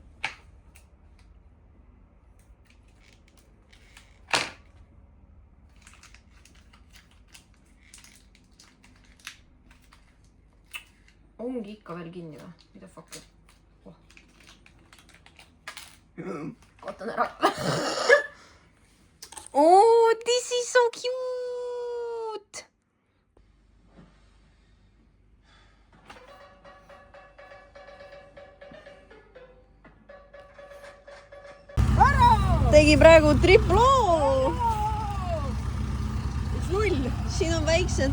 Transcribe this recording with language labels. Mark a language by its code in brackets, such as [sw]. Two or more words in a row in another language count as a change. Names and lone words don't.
[et] Ongi ikka veel kinni või? Mida fuck? Oh. Kaotan ära. [en] Oh, this is so cute! [et] Tegi praegu triploo! Null! Siin on väiksed.